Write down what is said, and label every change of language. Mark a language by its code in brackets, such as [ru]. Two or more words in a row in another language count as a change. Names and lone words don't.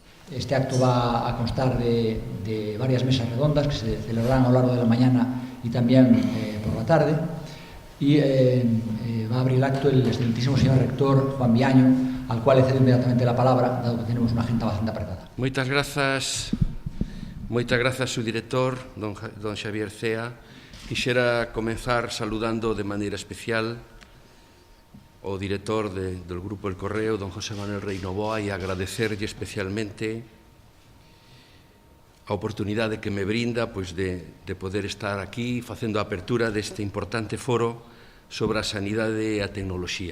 [es] Este acto va a constar de varias mesas redondas que se celebrarán a lo largo de la mañana y también por la tarde. Y va a abrir el acto el excelentísimo señor rector Juan Viaño, al cual le cedo inmediatamente la palabra, dado que tenemos una agenda bastante apretada. [gl] Moitas grazas, su director, don Xavier Cea. Quixera comenzar saludando de maneira especial o director del Grupo El Correo, don José Manuel Rei Novoa, e agradecerlle especialmente a oportunidade que me brinda de poder estar aquí facendo a apertura deste importante foro sobre a sanidade e a tecnoloxía.